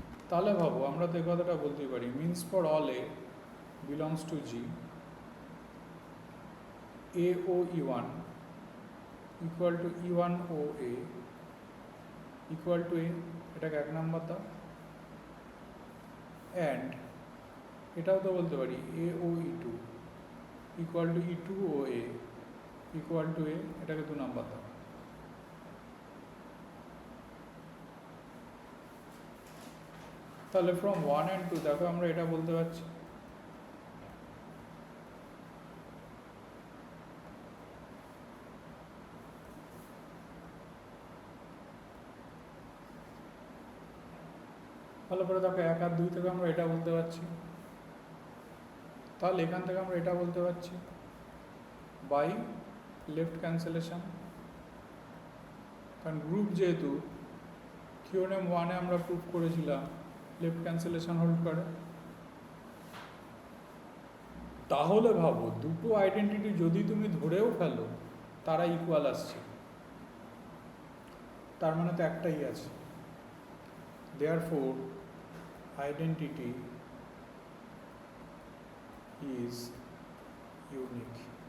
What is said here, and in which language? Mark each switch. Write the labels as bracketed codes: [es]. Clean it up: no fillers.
[bn] তাহলে ভাবো আমরা তো এই কথাটা বলতে পারি [en] means for all a belongs to G A O E1 equal to E1 O A equal to A, [bn] এটাকে এক নাম্বার দাও। [en] and [bn] এটাও তো বলতে পারি [en] A O E2 equal to E2 O A equal to A, [bn] এটাকে দু number দাও। তাহলে ফ্রম 1 and 2 দেখো আমরা এটা বলতে পারছি ভালো করে দেখো 1 আর 2 থেকে আমরা এটা বলতে পারছি। তাহলে এখান থেকে আমরা এটা বলতে পারছি বাই লেফট ক্যান্সেলেশন, কারণ গ্রুপ যেহেতু থিওরেম 1-এ আমরা প্রুভ করেছিলাম লেফট ক্যান্সেলেশন হোল্ড করে। তাহলে ভাবো দুটো আইডেন্টিটি যদি তুমি ধরেও ফেলো তারা ইকুয়াল আসছে, তার মানে তো একটাই আছে। [en] therefore identity is unique.